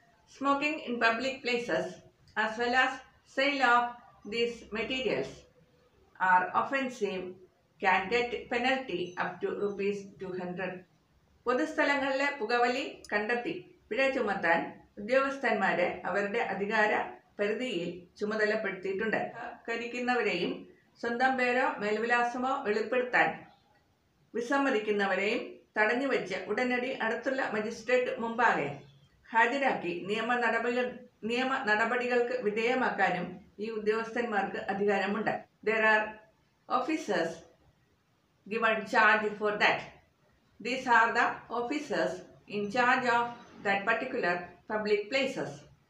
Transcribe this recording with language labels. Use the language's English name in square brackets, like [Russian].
[English] Smoking in public places as well as sale of these materials are offensive can get penalty up to ₹200. [Malayalam] പൊതുസ്ഥലങ്ങളിലെ പുകവലി കണ്ടെത്തി പിഴ ചുമത്താൻ ഉദ്യോഗസ്ഥന്മാരെ അവരുടെ അധികാര പരിധിയിൽ ചുമതലപ്പെടുത്തിയിട്ടുണ്ട്. കരിക്കുന്നവരെയും സ്വന്തം പേരോ മേൽവിലാസമോ വെളിപ്പെടുത്താൻ വിസമ്മതിക്കുന്നവരെയും തടഞ്ഞുവെച്ച് ഉടനടി അടുത്തുള്ള മജിസ്ട്രേറ്റ് മുമ്പാകെ ഹാജരാക്കി നിയമ നടപടികൾക്ക് വിധേയമാക്കാനും ഈ ഉദ്യോഗസ്ഥന്മാർക്ക് അധികാരമുണ്ട്. [English] There are officers given charge for that. These are the officers in charge of that particular public places.